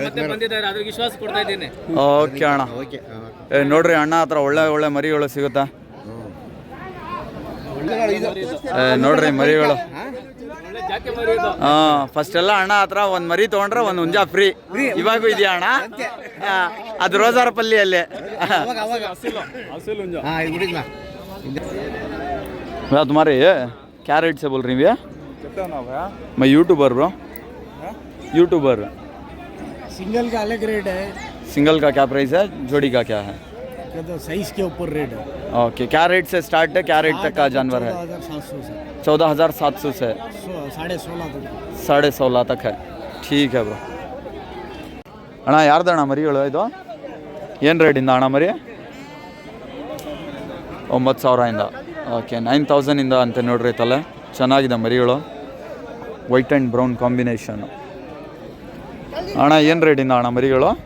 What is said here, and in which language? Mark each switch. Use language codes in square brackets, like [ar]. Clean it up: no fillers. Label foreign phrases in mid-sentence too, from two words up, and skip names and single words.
[kn] ಓಕೆ ಅಣ್ಣ, ನೋಡ್ರಿ ಅಣ್ಣ ಹತ್ರ ಒಳ್ಳೆ ಒಳ್ಳೆ ಮರಿಗಳು ಸಿಗುತ್ತಾ ನೋಡ್ರಿ ಮರಿಗಳು. ಹಾಂ, ಫಸ್ಟ್ ಎಲ್ಲ ಅಣ್ಣ ಹತ್ರ ಒಂದು ಮರಿ ತೊಗೊಂಡ್ರೆ ಒಂದು ಹುಂಜ ಫ್ರೀ. ಇವಾಗೂ ಇದೆಯಾ ಅಣ್ಣ? ಅದು ರೋಜಾರಪಲ್ಲಿಯಲ್ಲಿ. [hi] भैया तुम्हारे ये क्या रेट से बोल रही भैया? मैं यूट्यूबर ब्रो, यूट्यूबर। सिंगल का अलग रेट है। सिंगल का क्या प्राइस है? जोड़ी का क्या है? साइज के ऊपर रेट है। ओके, क्या रेट से स्टार्ट है, क्या रेट तक का जानवर है? 14,700 से 14,700 से 16,500 तक। 16,500 तक है. ठीक है [kn] ಬ್ರೋ. ಅಣ್ಣ ಯಾರ್ದಣ್ಣ ಮರಿಗಳು ಇದು? ಏನು ರೇಟಿಂದ ಅಣ್ಣ ಮರಿ? 9,000ಇಂದ. ಓಕೆ, 9,000ಇಂದ ಅಂತ ನೋಡ್ರಿ ತಲೆ. ಚೆನ್ನಾಗಿದೆ ಮರಿಗಳು, [en] white and brown combination. [kn] ಅಣ್ಣ ಏನು ರೇಟಿಂದ ಅಣ್ಣ ಮರಿಗಳು?